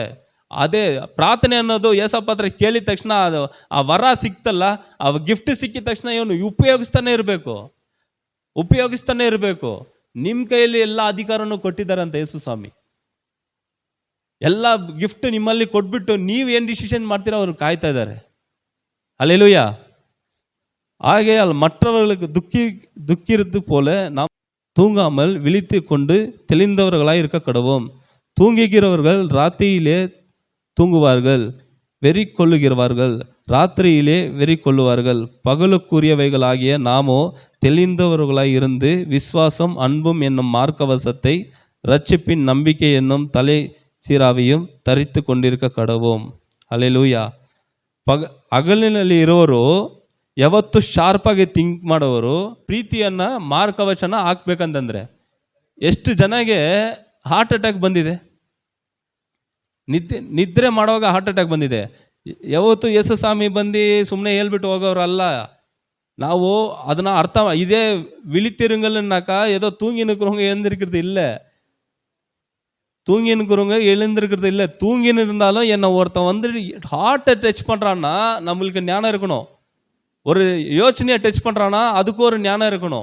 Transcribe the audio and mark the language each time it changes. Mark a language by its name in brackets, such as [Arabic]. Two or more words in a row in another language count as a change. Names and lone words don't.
[Kannada] ಅದೇ ಪ್ರಾರ್ಥನೆ ಅನ್ನೋದು ಏಸಪ್ಪ ಹತ್ರ ಕೇಳಿದ ತಕ್ಷಣ ಅದು ಆ ವರ ಸಿಕ್ತಲ್ಲ, ಆ ಗಿಫ್ಟ್ ಸಿಕ್ಕಿದ ತಕ್ಷಣ ಇವನು ಉಪಯೋಗಿಸ್ತಾನೆ ಇರಬೇಕು. ನಿಮ್ಮ ಕೈಯಲ್ಲಿ ಎಲ್ಲ ಅಧಿಕಾರನೂ ಕೊಟ್ಟಿದ್ದಾರಂತ ಯೇಸು ಸ್ವಾಮಿ. ಎಲ್ಲ ಗಿಫ್ಟ್ ನಿಮ್ಮಲ್ಲಿ ಕೊಟ್ಬಿಟ್ಟು ನೀವು ಏನು ಡಿಸಿಷನ್ ಮಾಡ್ತೀರೋ ಅವ್ರು ಕಾಯ್ತಾ ಇದ್ದಾರೆ. [Tamil] அல்லேலூயா. ஆகையால் மற்றவர்களுக்கு துக்கிருது போல நாம் தூங்காமல் விழித்து கொண்டு தெளிந்தவர்களாய் இருக்க கடவோம். தூங்குகிறவர்கள் ராத்திரியிலே தூங்குவார்கள், வெறி கொள்ளுகிறவர்கள் ராத்திரியிலே வெறி கொள்ளுவார்கள். பகலுக்குரியவைகளாகிய நாமோ தெளிந்தவர்களாய் இருந்து விசுவாசம், அன்பும் என்னும் மார்க்கவசத்தை, ரட்சிப்பின் நம்பிக்கை என்னும் தலை சீராவையும் தரித்து கொண்டிருக்க கடவோம். அல்லேಲೂಯಾ. [Kannada] ಹಗಲಿನಲ್ಲಿ ಇರೋರು ಯಾವತ್ತು ಶಾರ್ಪಾಗಿ ಥಿಂಕ್ ಮಾಡೋರು ಪ್ರೀತಿಯನ್ನು ಮಾರ್ಗವಚನ ಹಾಕ್ಬೇಕಂತಂದರೆ, ಎಷ್ಟು ಜನಗೆ [English] heart attack [Kannada] ಬಂದಿದೆ, ನಿದ್ರೆ ಮಾಡುವಾಗ [English] heart attack [Kannada] ಬಂದಿದೆ. ಯಾವತ್ತು ಯೇಸು ಸ್ವಾಮಿ ಬಂದು ಸುಮ್ಮನೆ ಹೇಳ್ಬಿಟ್ಟು ಹೋಗೋರಲ್ಲ. ನಾವು ಅದನ್ನ ಅರ್ಥ ಇದೇ [Tamil] விழித்திருங்கள்னாக்கா ஏதோ தூங்கி நிற்கிறவங்க எழுந்திருக்கிறது இல்லை, எழுந்திருக்கிறது இல்லை. தூங்கின்னு இருந்தாலும் என்னை ஒருத்தன் வந்து ஹார்ட்டை டச் பண்ணுறான்னா நம்மளுக்கு ஞானம் இருக்கணும். ஒரு யோசனையை டச் பண்ணுறான்னா அதுக்கு ஒரு ஞானம் இருக்கணும்.